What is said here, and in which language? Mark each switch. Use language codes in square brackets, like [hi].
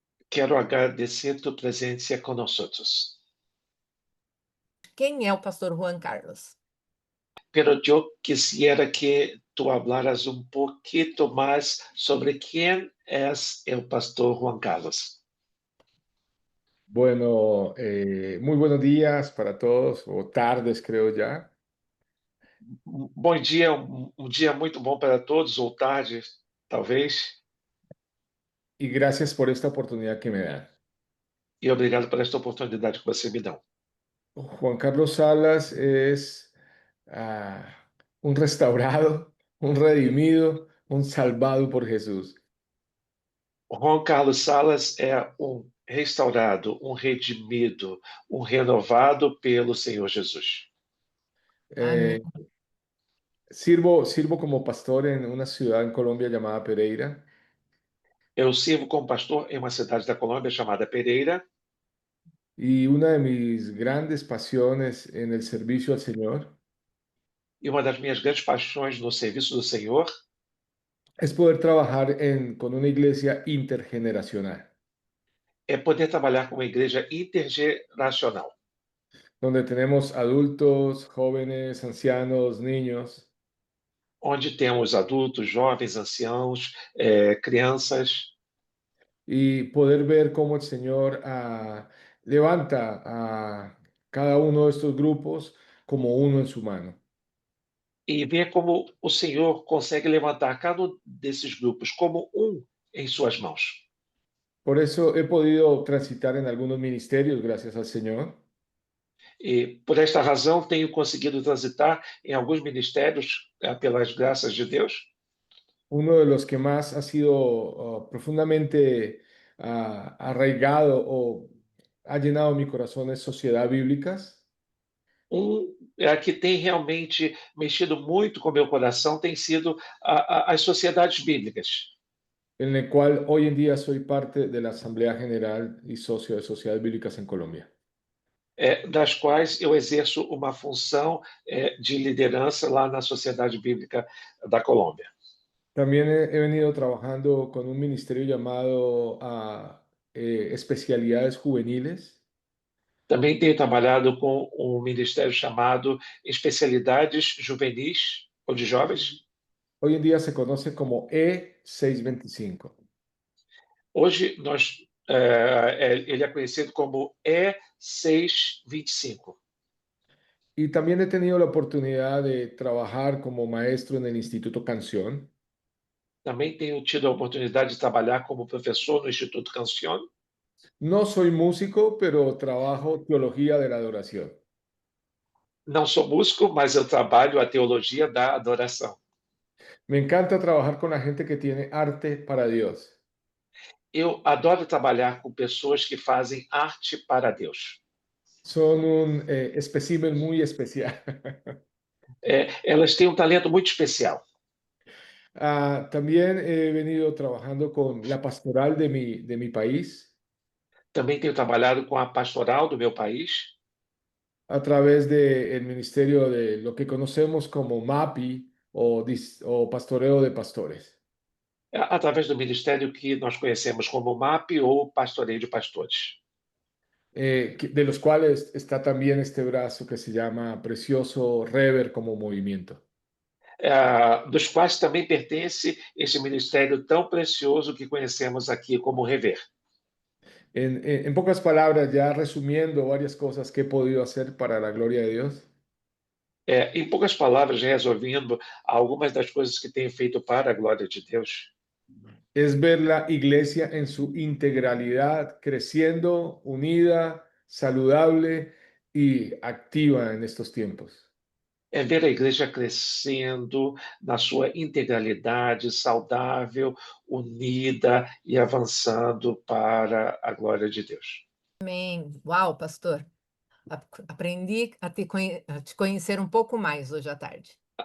[pt] Quero agradecer tua presença conosco. Quem é o Pastor Juan Carlos? [es] Pero [pt] eu [es] quisiera que tu hablaras [pt] um pouquinho mais sobre quem é o pastor Juan Carlos. [es] Bueno, muy buenos días para todos, o tardes creo ya. [pt] Bom dia, um dia muito bom para todos, ou tarde, talvez. [es] Y gracias por esta oportunidad que me dan. [pt] E obrigado por esta oportunidade que você me dá. [es] Juan Carlos Salas es un restaurado, un redimido, un salvado por Jesús. [pt] Juan Carlos Salas é um restaurado, um redimido, um renovado pelo Senhor Jesus. Amém. [es] Eh, sirvo como pastor en una ciudad en Colombia llamada Pereira. [pt] Eu sirvo como pastor em uma cidade da Colômbia chamada Pereira, [es] Y una de mis grandes pasiones en el servicio al Señor [pt] e uma das minhas grandes paixões no serviço do Senhor [es] es poder trabajar con una iglesia intergeneracional, [pt] é poder trabalhar com uma igreja intergeracional, [es] donde tenemos adultos, jóvenes, ancianos, niños, [pt] onde temos adultos, jovens, anciãos, crianças, [es] y poder ver cómo el Señor levanta a cada uno de estos grupos como uno en su mano. [pt] e ver como o Senhor consegue levantar cada um desses grupos como um em suas mãos. [es] Por eso he podido transitar en algunos ministerios, gracias al Señor. [pt] E por esta razão tenho conseguido transitar em alguns ministérios pelas graças de Deus. [es] Uno de los que más ha sido profundamente arraigado o ha llenado mi corazón es Sociedad Bíblicas, [pt] Que tem realmente mexido muito com o meu coração tem sido as sociedades bíblicas, [es] en el cual hoy en día soy parte de la Asamblea General y socio de Sociedades Bíblicas en Colombia. [pt] Das quais eu exerço uma função de liderança lá na Sociedade Bíblica da Colômbia. [es] También he venido trabajando con un ministerio llamado Especialidades Juveniles, [pt] Também tenho trabalhado com um ministério chamado Especialidades Juvenis ou de Jovens. [es] hoy en día se conoce como E625. [pt] Hoje ele é conhecido como E625. [es] Y también he tenido la oportunidad de trabajar como maestro en el Instituto Canción. [pt] Também tenho tido a oportunidade de trabalhar como professor no Instituto Cancion. [es] No soy músico, pero trabajo teología de la adoración. [pt] Não sou músico, mas eu trabalho a teologia da adoração. [es] Me encanta trabajar con la gente que tiene arte para Dios. [pt] Eu adoro trabalhar com pessoas que fazem arte para Deus. [es] Son un espécimen muy especial. [pt] Elas têm um talento muito especial. [es] También he venido trabajando con la pastoral de mi país [pt] Também tenho trabalhado com a pastoral do meu país, [es] a través del ministerio de lo que conocemos como MAPI o Pastoreo de Pastores, [pt] através do ministério que nós conhecemos como MAP ou Pastoreio de Pastores. [es] de los cuales está también este brazo que se llama Precioso Rever como movimiento. [pt] Dos quais também pertence este ministério tão precioso que conhecemos aqui como Rever. [es] En pocas palabras, ya resumiendo varias cosas que he podido hacer para la gloria de Dios, [pt] Em poucas palavras, resolvendo algumas das coisas que tenho feito para a glória de Deus, [es] es ver la iglesia en su integralidad creciendo, unida, saludable y activa en estos tiempos. [pt] é ver a igreja crescendo na sua integralidade, saudável, unida e avançando para a glória de Deus. Amém. Uau, pastor. Aprendi a te conhecer um pouco mais hoje à tarde.